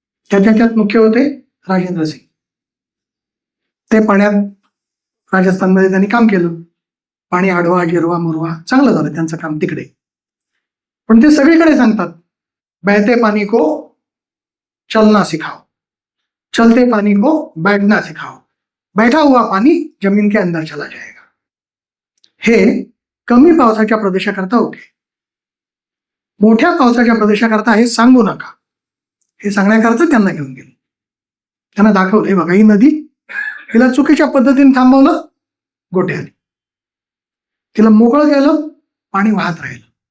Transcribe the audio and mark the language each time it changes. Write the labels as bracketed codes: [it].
[mr] त्यात मुख्य होते राजेंद्र सिंग. ते पाण्यात राजस्थानमध्ये त्यांनी काम केलं. पाणी आडवा, जिरवा, मुरवा चांगलं झालं त्यांचं काम तिकडे. पण ते सगळीकडे सांगतात, [hi] बहते पाणी को चलना सिखाओ. चलते पानी को बैठना सिखाओ, बैठा हुआ पाणी जमीन के अंदर चला जाएगा. [mr] हे कमी पावसाच्या प्रदेशाकरता होते. मोठ्या पावसाच्या प्रदेशाकरता हे सांगू नका, हे सांगण्याकरता त्यांना घेऊन गेले. त्यांना दाखवलं, हे बघा ही नदी, हिला चुकीच्या पद्धतीने थांबवलं, गोटे आले, तिला मोकळं केलं, पाणी वाहत राहिलं.